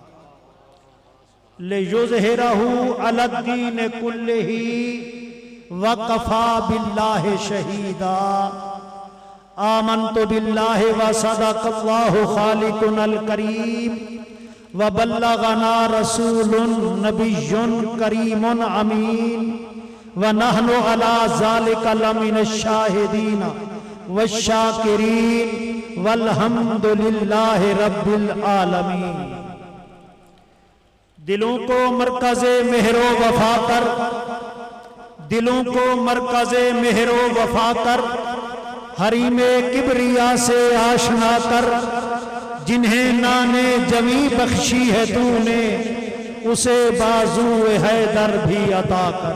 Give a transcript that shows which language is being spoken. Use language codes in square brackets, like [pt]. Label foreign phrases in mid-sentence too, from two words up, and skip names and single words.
[ar] ليظهره على الدين كله وكفى بالله شهيدا آمنت بالله وصدق الله خالقنا الكريم وبلغنا رسول نبي كريم أمين ونحن على ذلك لمن الشاهدين والشاكرين والحمد لله رب العالمين. [ur] دلوں کو مرکزِ مہر و وفا کر، دلوں کو مرکزِ مہر و وفا کر، حریمِ کبریا سے آشنا کر، جنہیں نانِ جمی بخشی ہے تونے اسے بازوئے حیدر بھی عطا کر.